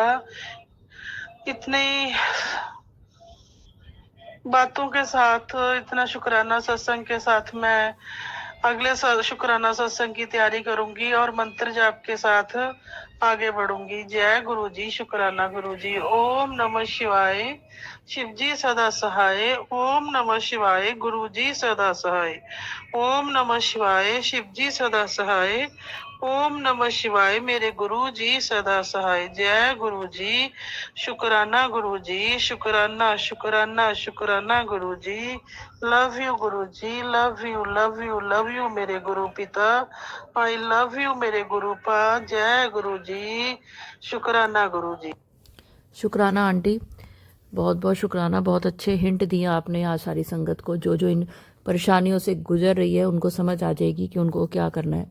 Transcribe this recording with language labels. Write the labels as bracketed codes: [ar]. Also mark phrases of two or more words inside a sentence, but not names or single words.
[hi] इतनी बातों के साथ, इतना शुक्राना सत्संग के साथ मैं अगले शुक्राना सत्संग की तैयारी करूंगी और मंत्र जाप के साथ आगे बढ़ूंगी। जय गुरु जी, शुक्राना गुरु जी। [sa] ओम नमः शिवाय, [hi] शिव जी सदा सहाय। [sa] ओम नमः शिवाय, [hi] गुरु जी सदा सहाय। [sa] ओम नमः शिवाय, [hi] शिव जी सदा सहाय। [sa] ओम नमः शिवाय, [hi] मेरे गुरु जी सदा सहाय। जय गुरु जी, शुक्राना गुरु जी, शुक्राना शुक्राना शुक्राना गुरु जी। [en] love you [hi] गुरु जी, [en] love you love you love you [hi] मेरे गुरु पिता। [en] I love you [hi] मेरे गुरु पा। जय गुरु जी, शुक्राना गुरु जी। शुक्राना आंटी, बहुत बहुत शुक्राना। बहुत अच्छे हिंट दिया आपने आज सारी संगत को। जो जो इन परेशानियों से गुजर रही है उनको समझ आ जाएगी कि उनको क्या करना है।